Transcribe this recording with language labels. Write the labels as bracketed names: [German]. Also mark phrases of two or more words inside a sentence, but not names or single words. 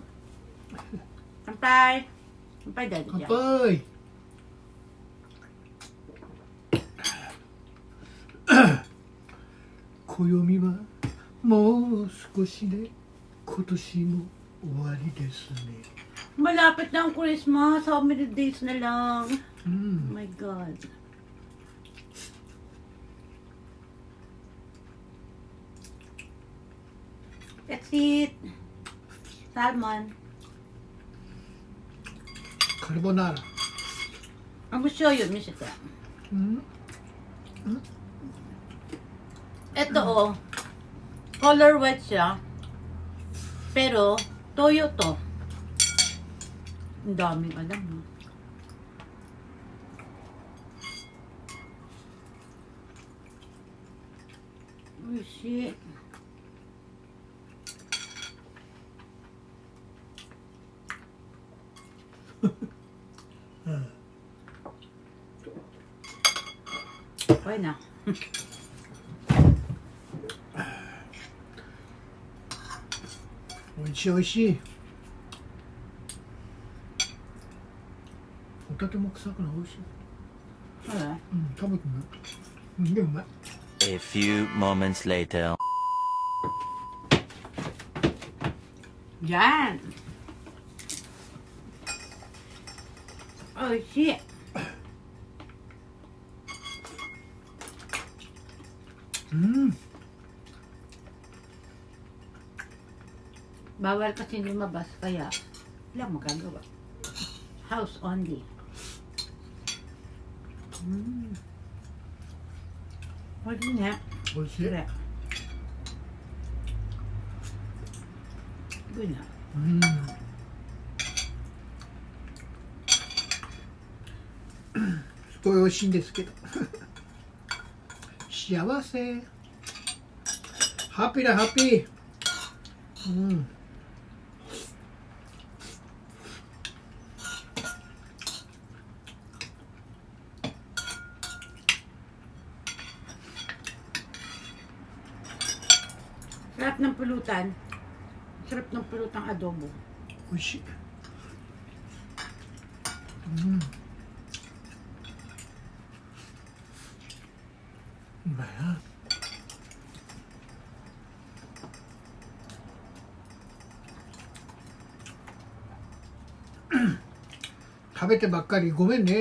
[Filipino] Kampay. Kampay, Daddy. [Japanese] 乾杯。暦はもう少しで今年も終わりですね。 [Filipino] Malapit na ang Christmas. [English] How many days [Filipino] na lang? Oh [Japanese] うん。 [English] my God. That's it. Salmon. [Japanese] カルボナーラ。 [English] I'm gonna show you, [Japanese] Mishita. うん。 [Filipino] Ito oh. [English] Color white [Filipino] siya. Pero, toyo to. Ang daming alam mo. [English] Oh shit. [Filipino] Okay na. [Japanese] おいしいおいしい。ホタテも臭くないおいしい。 [English] Okay. [Japanese] うん、食べてみよう。うん、でもうまい。 [English] A few moments later. [Filipino] Yan. [English] Oh shit. [Filipino] Bawal kasi lumabas kaya lang magagawa. [English] House only. [Filipino] Pwede nga. [Japanese] おいしい。 [Filipino] Sira. Good na. [Japanese] うん。すごい美味しいんですけど。幸せ。ハッピーだハッピー。うん。 [Filipino] Sarap ng pulutan. Sarap ng pulutang adobo. [Japanese] 美味しい。うん。うまいな。食べてばっかりごめんね。